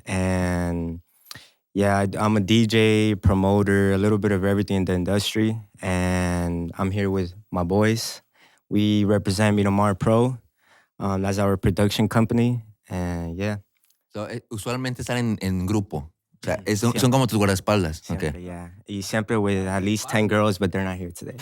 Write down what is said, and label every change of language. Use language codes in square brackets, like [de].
[en] And yeah, I'm a DJ, promoter, a little bit of everything in the industry. And I'm here with my boys. We represent Miramar Pro. That's our production company. And yeah. [es] So, usualmente están en grupo. O sea, son como tus guardaespaldas. Siempre, [en] Okay. yeah. [es] Y siempre [en] with at least 10 girls, but they're not here today.